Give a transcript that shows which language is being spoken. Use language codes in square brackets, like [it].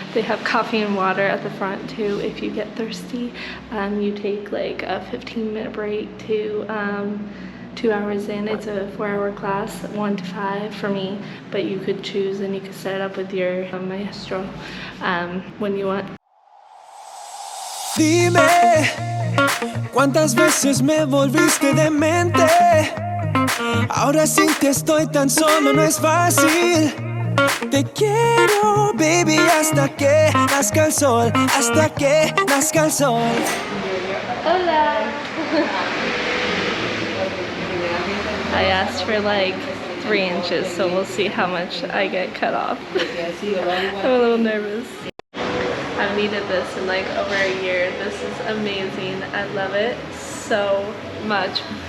[en] They have coffee and water at the front too if you get thirsty. You take like a 15-minute break to 2 hours in. It's a 4-hour class, 1 to 5 for me, but you could choose and you could set it up with your maestro when you want. [es] Dime, ¿cuántas veces me volviste demente? Ahora sin ti estoy tan solo, no es fácil. Te quiero, baby, hasta que nazca el sol, hasta que nazca el sol. Hola! [en] I asked for like 3 inches, so we'll see how much I get cut off. I'm a little nervous. I've needed this in like over a year. This is amazing. I love it so much.